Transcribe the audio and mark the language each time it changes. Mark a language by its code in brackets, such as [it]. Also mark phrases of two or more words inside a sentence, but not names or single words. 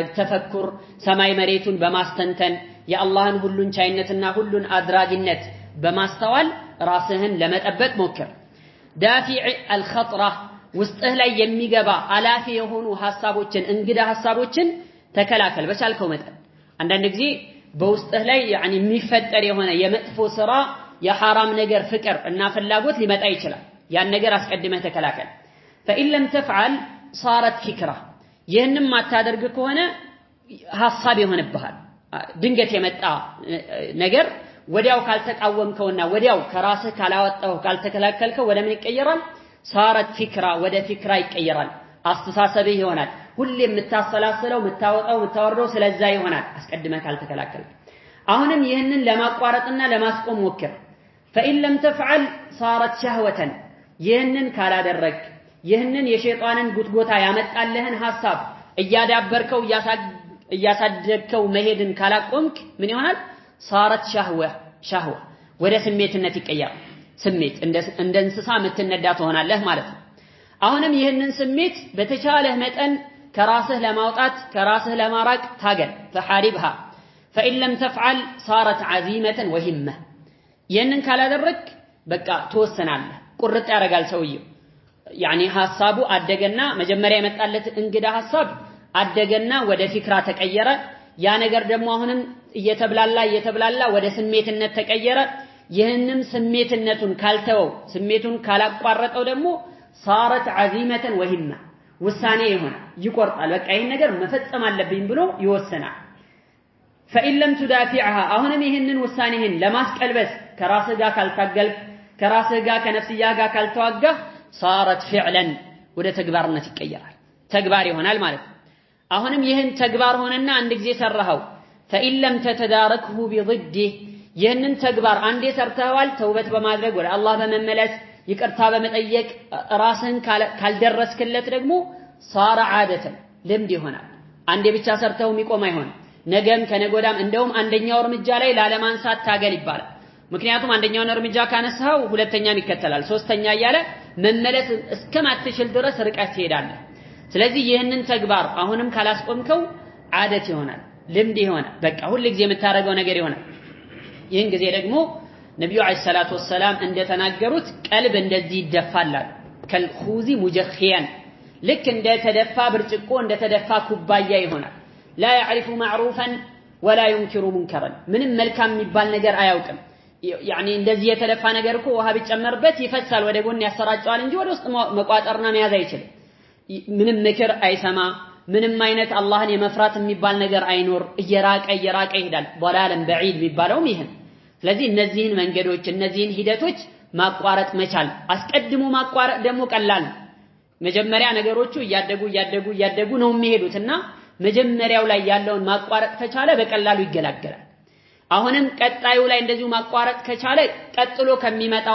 [am] ተፈኩር ሰማይ መሬቱን በማስተንተን የአላህን ሁሉን ቻይነትና ሁሉን አድራጊነት በማስተዋል ራስህን ለመጠበቅ ሞክር [ar] دافع الخطرة [am] ውስጥህ ላይ የሚገባ አላፊ የሆኑ ሐሳቦችን እንግዳ ሐሳቦችን ተከላከል በቻልከው መጠን አንዳንድ ጊዜ በውስጥህ ላይ የሚፈጠር የሆነ የመጥፎ ስራ የሐራም ነገር ፍቅር እና ፍላጎት ሊመጣ ይችላል ያን ነገር አስቀድመህ ተከላከል [ar] فإن لم تفعل صارت فكرة [am] ይህንም ማታደርግ ከሆነ ሐሳብ ይሆንብሃል ድንገት የመጣ ነገር ወዲያው ካልተቃወምከውና ወዲያው ከራስህ ካላወጣው ካልተከላከልከው ወደ ምን ይቀየራል [ar] صارت فكرة [am] ወደ ፍክራ ይቀየራል አስተሳሰብህ ይሆናል ሁሌ የምታሰላስለው የምታወርደው ስለዛ ይሆናል አስቀድመህ ካልተከላከልክ አሁንም ይህንን ለማቋረጥና ለማስቆም ሞክር [ar] فإن لم تفعل صارت شهوة [am] ይህንን ካላደረክ ይህንን የሸይጣንን ጉትጎታ ያመጣልህን ሐሳብ እያዳበርከው እያሳደግከው መሄድን ካላቆምክ ምን ይሆናል [ar] صارت شهوة [am] ወደ ስሜትነት ይቀየራል ስሜት እንደ እንስሳ ምትነዳ ትሆናለህ ማለት ነው አሁንም ይህንን ስሜት በተቻለህ መጠን ከራስህ ለማውጣት ከራስህ ለማራቅ ታገል [ar] فحاربها فإن لم تفعل صارت عزيمة وهمة [am] ይህንን ካላደረክ በቃ ተወሰናለህ ቁርጥ ያረጋል ሰውየው يعني ሐሳቡ አደገና መጀመሪያ የመጣለት እንግዳ ሐሳብ አደገና ወደ ፍክራ ተቀየረ ያ ነገር ደግሞ አሁንም እየተብላላ ወደ ስሜትነት ተቀየረ ይህንን ስሜትነቱን ካልተወው ስሜቱን ካላቋረጠው ደግሞ [ar] صارت عزيمة وهمة [am] ውሳኔ ይሆናል ይቆርጣል በቃ ይሄን ነገር መፈጸም አለብኝ ብሎ ይወሰናል [ar] فإن لم تدافعها [am] አሁንም ይሄንን ውሳኔህን ለማስቀልበስ ከራስህ ጋር ካልታገልክ ከራስህ ጋር ከነፍስያ ጋር ካልተዋጋህ [ar] صارت فعلا [am] ወደ ተግባርነት ይቀየራል ተግባር ይሆናል ማለት ነው አሁንም ይሄን ተግባር ሆነና አንድ ጊዜ ሰራኸው [ar] فإن لم تتداركه بضده [am] ይሄንን ተግባር አንዴ ሰርተዋል ተውበት በማድረግ ወደ አላህ በመመለስ ይቅርታ በመጠየቅ ራስህን ካልደረስክለት ደግሞ [ar] صار عادة [am] ልምድ ይሆናል አንዴ ብቻ ሰርተው የሚቆም አይሆንም ነገም ከነጎዳም እንደውም አንደኛው እርምጃ ላይ ላለማንሳት ታገል ይባላል ምክንያቱም አንደኛውን እርምጃ ካነሳው ሁለተኛም ይከተላል ሶስተኛ እያለ መመለስ እስከማትችል ድረስ ርቀት ትሄዳለህ ስለዚህ ይህንን ተግባር አሁንም ካላስቆምከው عادة ይሆናል ልምድ ይሆናል በቃ ሁሉ ጊዜ የምታረገው ነገር ይሆናል ይህን ጊዜ ደግሞ ነብዩ [ar] عليه الصلاة والسلام [am] እንደተናገሩት ቀልብ እንደዚህ ይደፋል [ar] كالكوز مجخيا [am] ልክ እንደ ተደፋ ብርጭቆ እንደ ተደፋ ኩባያ ይሆናል لا [ar] يعرف معروفا ولا ينكر منكرا [am] ምንም መልካም የሚባል ነገር አያውቅም يعني እንደዚህ የተደፋ ነገር እኮ ውሃ ቢጨመርበት ይፈሳል ወደ ጎን ያሰራጨዋል እንጂ ወደ ውስጥ መቋጠርና መያዝ አይችልም ምንም ምክር አይሰማ ምንም አይነት አላህን የመፍራት የሚባል ነገር አይኖር እየራቀ ይሄዳል [ar] ضلالا بعيد [am] የሚባለው ይሄን ስለዚህ እነዚህን መንገዶች እነዚህን ሂደቶች ማቋረጥ መቻል አስቀድሞ ማቋረጥ ደግሞ ቀላል መጀመሪያ ነገሮቹ እያደጉ ነው የሚሄዱትና መጀመሪያው ላይ ያለውን ማቋረጥ ከቻለ በቀላሉ ይገላገላል አሁንም ቀጣዩ ላይ እንደዚሁ ማቋረጥ ከቻለ ቀጥሎ ከሚመጣው